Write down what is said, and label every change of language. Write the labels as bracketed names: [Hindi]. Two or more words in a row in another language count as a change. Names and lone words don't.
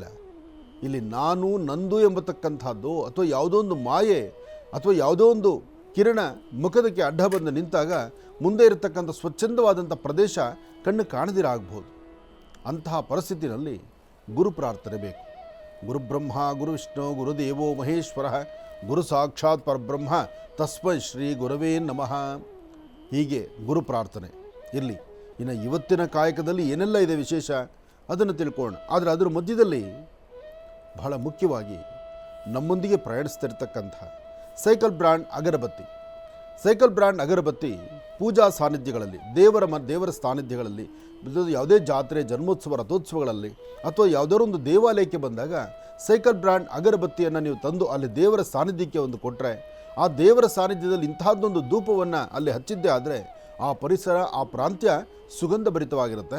[Kannada] ಇಲ್ಲಿ ನಾನು ನಂದು ಎಂಬತಕ್ಕಂಥದ್ದು ಅಥವಾ ಯಾವುದೋ ಒಂದು ಮಾಯೆ ಅಥವಾ ಯಾವುದೋ ಒಂದು ಕಿರಣ ಮುಖದಕ್ಕೆ ಅಡ್ಡ ಬಂದು ನಿಂತಾಗ ಮುಂದೆ ಇರತಕ್ಕಂಥ ಸ್ವಚ್ಛಂದವಾದಂಥ ಪ್ರದೇಶ ಕಣ್ಣು ಕಾಣದಿರಾಗಬಹುದು. ಅಂತಹ ಪರಿಸ್ಥಿತಿನಲ್ಲಿ ಗುರು ಪ್ರಾರ್ಥನೆ ಬೇಕು. [Sanskrit] ಗುರುಬ್ರಹ್ಮ ಗುರು ವಿಷ್ಣು ಗುರುದೇವೋ ಮಹೇಶ್ವರ ಗುರು ಸಾಕ್ಷಾತ್ ಪರಬ್ರಹ್ಮ ತಸ್ಮೈ ಶ್ರೀ ಗುರವೇ ನಮಃ. [Kannada] ಹೀಗೆ ಗುರು ಪ್ರಾರ್ಥನೆ ಇರಲಿ. ಇನ್ನು ಇವತ್ತಿನ ಕಾಯಕದಲ್ಲಿ ಏನೆಲ್ಲ ಇದೆ ವಿಶೇಷ ಅದನ್ನು ತಿಳ್ಕೊಳ್ಳೋಣ. ಆದರೆ ಅದರ ಮಧ್ಯದಲ್ಲಿ ಬಹಳ ಮುಖ್ಯವಾಗಿ ನಮ್ಮೊಂದಿಗೆ ಪ್ರಯಾಣಿಸ್ತಿರ್ತಕ್ಕಂಥ ಸೈಕಲ್ ಬ್ರ್ಯಾಂಡ್ ಅಗರಬತ್ತಿ. ಸೈಕಲ್ ಬ್ರ್ಯಾಂಡ್ ಅಗರಬತ್ತಿ ಪೂಜಾ ಸಾನ್ನಿಧ್ಯಗಳಲ್ಲಿ, ದೇವರ ಸಾನ್ನಿಧ್ಯಗಳಲ್ಲಿ, ಯಾವುದೇ ಜಾತ್ರೆ, ಜನ್ಮೋತ್ಸವ, ರಥೋತ್ಸವಗಳಲ್ಲಿ ಅಥವಾ ಯಾವುದಾದ್ರು ಒಂದು ದೇವಾಲಯಕ್ಕೆ ಬಂದಾಗ ಸೈಕಲ್ ಬ್ರ್ಯಾಂಡ್ ಅಗರಬತ್ತಿಯನ್ನು ನೀವು ತಂದು ಅಲ್ಲಿ ದೇವರ ಸಾನ್ನಿಧ್ಯಕ್ಕೆ ಒಂದು ಕೊಟ್ಟರೆ, ಆ ದೇವರ ಸಾನ್ನಿಧ್ಯದಲ್ಲಿ ಇಂತಹದ್ದೊಂದು ಧೂಪವನ್ನು ಅಲ್ಲಿ ಹಚ್ಚಿದ್ದೇ ಆದರೆ ಆ ಪರಿಸರ, ಆ ಪ್ರಾಂತ್ಯ ಸುಗಂಧ ಭರಿತವಾಗಿರುತ್ತೆ.